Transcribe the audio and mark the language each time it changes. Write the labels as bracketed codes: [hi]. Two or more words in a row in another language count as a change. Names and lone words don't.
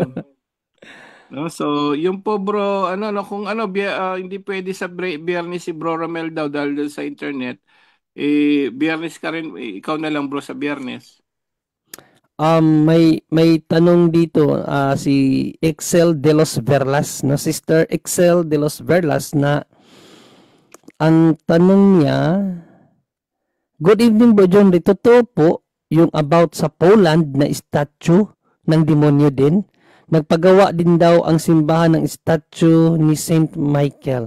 [tl] No, so, yung po bro, kung hindi pwede sa Biyernes si Bro Romel daw dahil doon sa internet, Biyernes ka rin, ikaw na lang bro sa Biyernes. May tanong dito si Excel de los Verlas, no, Sister Excel de los Verlas, na ang tanong niya, [en] good evening [tl] Bro John, totoo po yung about sa Poland na statue ng demonyo din? Nagpagawa din daw ang simbahan ng statue ni Saint Michael.